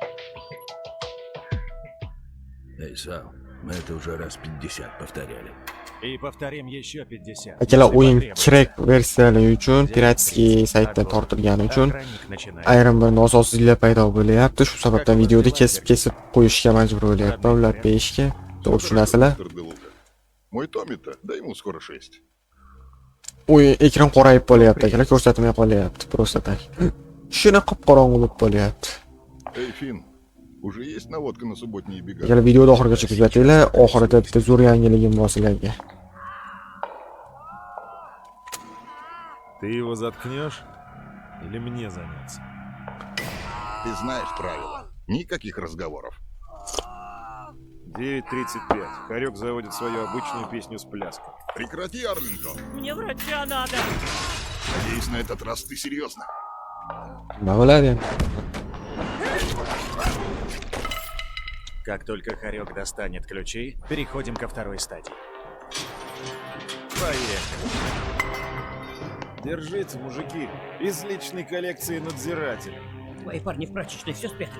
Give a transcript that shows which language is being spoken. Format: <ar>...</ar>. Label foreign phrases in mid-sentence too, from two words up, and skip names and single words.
<ru>Эй, Сал, мы это уже раз 50 повторяли. И повторим еще 50.</ru> <uz>Akalar</uz> <ru>если</ru> <uz>o'yin</uz> <ru>потребуется.</ru> <uz>kerak versiyalari uchun piratskiy saytdan tortilgani uchun</uz> <ru>Охранник начинает.</ru> <uz>ayrim bir nosozliklar paydo bo'lyapti. Shu sababdan videoda kesib qo'yishga majbur bo'lyapman ular beshga. To'g'ri tushunasizlar?</uz> <ru>Доктор Де Лука. Мой Томми-то, да ему скоро 6.</ru> <uz>O'yin ekran qorayib qolyapti akalar, ko'rsatmay qolyapti</uz> <ru>просто так.</ru> <uz>Shuna qop-qorong'u bo'lib qolyapti.</uz> <ru>Эй, Финн, уже есть наводка на субботние бега?</ru> <uz>Akalar videoni oxirigacha kuzatinglar. Oxirida bitta zo'r yangiligim bor sizlarga.</uz> <ru>Ты его заткнешь? Или мне заняться? Ты знаешь правила. Никаких разговоров. 9:35. Хорек заводит свою обычную песню с пляской. Прекрати, Арлингтон. Мне врача надо. Надеюсь, на этот раз ты серьезно.</ru> <uz>Nima bo'ladi?</uz> <ru>Как только Хорек достанет ключи, переходим ко второй стадии. Поехали. Держите, мужики. Из личной коллекции надзирателя. Твои парни в прачечной все спрятали.</ru>